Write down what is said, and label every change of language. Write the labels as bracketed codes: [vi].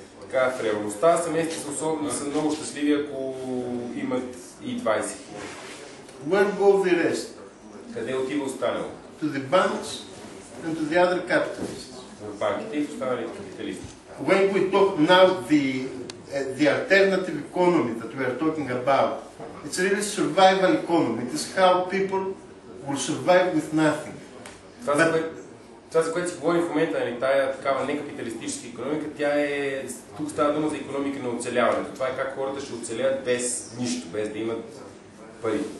[bg] Така, в реалността семейства са особено са много щастливи, ако имат и 20. [en] Where go the rest? [bg] Къде отива останало? [en] To the banks and to the other capitalists. [bg] В банките и в останалите капиталисти. [en] When we talk now the alternative economy that we are talking about, it's really survival economy. It is how people will survive with nothing. [bg] Това, за което си говорим в момента, нали, тая такава некапиталистическа икономика, тук става дума за икономика на оцеляването. Това е как хората ще оцелят без нищо, без да имат пари.